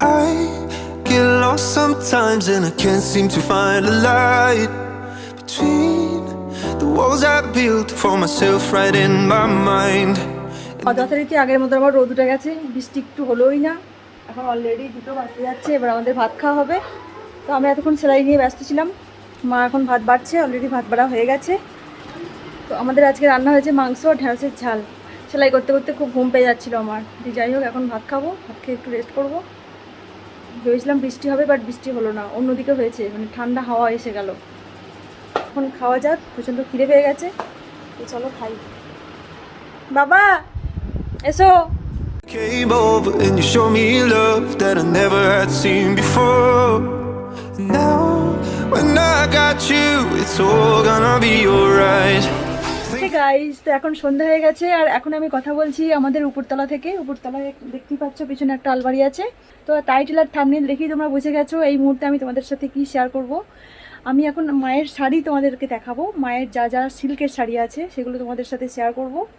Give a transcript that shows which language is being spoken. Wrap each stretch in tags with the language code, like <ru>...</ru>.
<en>I get lost sometimes and I can't seem to find a light between the walls I built for myself right in my mind.</en> <bn>যথারীতি আগের মতো আবার রোদ উঠে গেছে, বৃষ্টি একটু হলোই না। এখন অলরেডি 2টো বাজতে যাচ্ছে, এবার আমাদের ভাত খাওয়া হবে। তো আমরা এতক্ষণ সেলাই নিয়ে ব্যস্ত ছিলাম, মা এখন ভাত বাড়ছে, অলরেডি ভাত বাড়া হয়ে গেছে। তো আমাদের আজকে রান্না হয়েছে মাংস আর ঢেঁড়সের ঝাল। সেলাই করতে করতে খুব ঘুম পেয়ে যাচ্ছিলো আমার, যাই হোক এখন ভাত খাবো, ভাত খেয়ে একটু রেস্ট করবো। ভেবেছিলাম বৃষ্টি হবে, বাট বৃষ্টি হলো না, অন্যদিকে হয়েছে, মানে ঠান্ডা হাওয়া এসে গেল। এখন খাওয়া যাক, প্রচণ্ড খিদে পেয়ে গেছে, তো চলো খাই। বাবা এসো।</bn> <en>Came over and you showed me love that I never had seen before. Now, when I got you, it's all gonna be alright.</en> <bn>Guys, তো এখন সন্ধ্যা হয়ে গেছে, আর এখন আমি কথা বলছি আমাদের উপরতলা থেকে। উপরতলায় দেখতেই পাচ্ছ পিছনে একটা আলমারি আছে। তো টাইটেল আর থাম্বনেল দেখেই তোমরা বুঝে গেছো এই মুহূর্তে আমি তোমাদের সাথে কি শেয়ার করব। আমি এখন মায়ের শাড়ি তোমাদেরকে দেখাবো, মায়ের যা যা সিল্কের শাড়ি আছে সেগুলো তোমাদের সাথে শেয়ার করব।</bn>